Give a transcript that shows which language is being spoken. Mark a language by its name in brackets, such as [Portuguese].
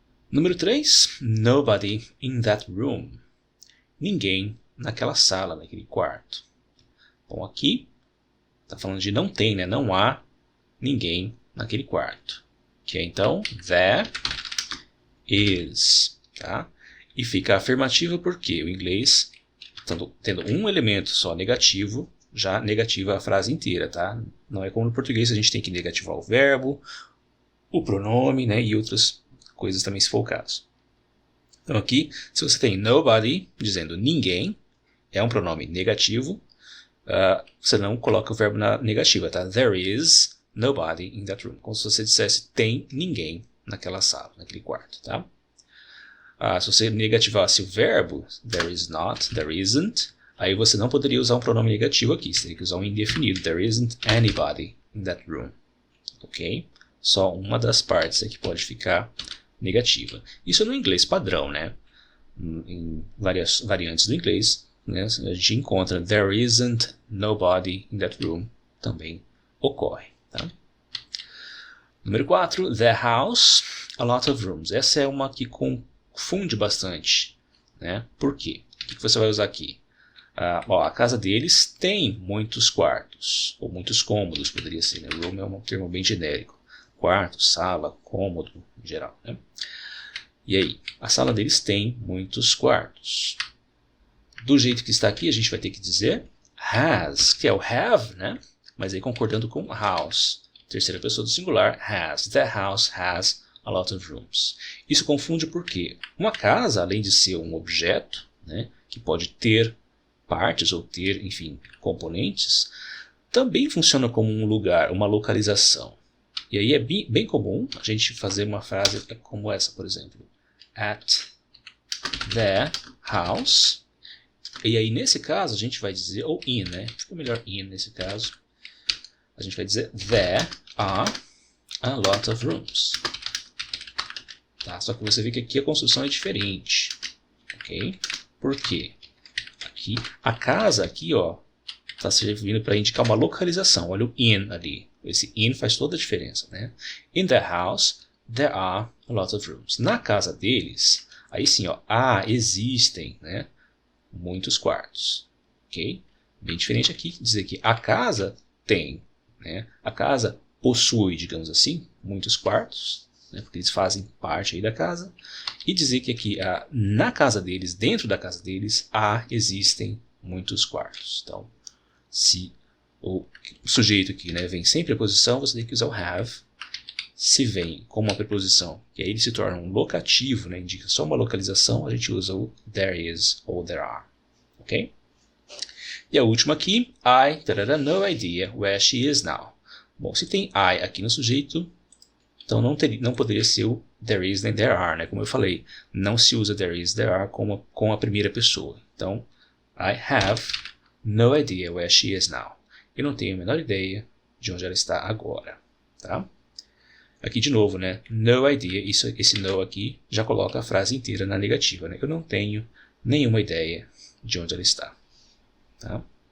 [Portuguese] Número 3, [English] nobody in that room. [Portuguese] Ninguém naquela sala, naquele quarto. Bom, aqui está falando de não tem, né? Não há ninguém naquele quarto. Que é então [English] there is, [Portuguese] tá? E fica afirmativa porque o inglês, tendo um elemento só negativo, já negativa a frase inteira, tá? Não é como no português, a gente tem que negativar o verbo, o pronome, né? E outras coisas também, se for o caso. Então aqui, se você tem nobody, dizendo ninguém, é um pronome negativo, você não coloca o verbo na negativa, tá? [English] There is nobody in that room. [Portuguese] Como se você dissesse tem ninguém naquela sala, naquele quarto, tá? Se você negativasse o verbo, [English] there is not, there isn't, [Portuguese] aí você não poderia usar um pronome negativo aqui, você teria que usar um indefinido, [English] there isn't anybody in that room, [Portuguese] ok? Só uma das partes é que pode ficar negativa. Isso é no inglês padrão, né? Em várias variantes do inglês, né? A gente encontra [English] there isn't nobody in that room, [Portuguese] também ocorre, tá? Número 4, [English] the house, a lot of rooms. [Portuguese] Essa é uma que confunde bastante, né? Por quê? O que você vai usar aqui? A casa deles tem muitos quartos, ou muitos cômodos, poderia ser, né? Room é um termo bem genérico. Quarto, sala, cômodo, em geral, né? E aí, a sala deles tem muitos quartos. Do jeito que está aqui, a gente vai ter que dizer has, que é o have, né? Mas aí concordando com house. Terceira pessoa do singular, has. [English] That house has a lot of rooms. [Portuguese] Isso confunde porque uma casa, além de ser um objeto, né, que pode ter partes ou ter, enfim, componentes, também funciona como um lugar, uma localização. E aí é bem comum a gente fazer uma frase como essa, por exemplo. [English] At the house. [Portuguese] E aí nesse caso a gente vai dizer, ou in, né? Fica melhor in nesse caso. A gente vai dizer [English] there are a lot of rooms. [Portuguese] Tá? Só que você vê que aqui a construção é diferente. Ok? Por quê? Aqui, a casa aqui, ó, está servindo para indicar uma localização. Olha o in ali. Esse in faz toda a diferença, né? [English] In the house, there are a lot of rooms. [Portuguese] Na casa deles, aí sim, ó, existem, né, muitos quartos. Ok? Bem diferente aqui, dizer que a casa tem, né? A casa possui, digamos assim, muitos quartos, né, porque eles fazem parte aí da casa. E dizer que aqui, na casa deles, dentro da casa deles, existem muitos quartos. Então, se o sujeito aqui, né, vem sem preposição, você tem que usar o have. Se vem com uma preposição, que aí ele se torna um locativo, né, indica só uma localização, a gente usa o [English] there is [Portuguese] ou [English] there are. [Portuguese] Ok? E a última aqui, [English] I no idea where she is now. [Portuguese] Bom, se tem I aqui no sujeito, então não poderia ser o there is nem there are, né? Como eu falei, não se usa [English] there is, there are [Portuguese] com a primeira pessoa. Então, [English] I have no idea where she is now. [Portuguese] Eu não tenho a menor ideia de onde ela está agora. Tá? Aqui de novo, né? [English] No idea, [Portuguese] esse no aqui já coloca a frase inteira na negativa, né? Eu não tenho nenhuma ideia de onde ela está. Tá?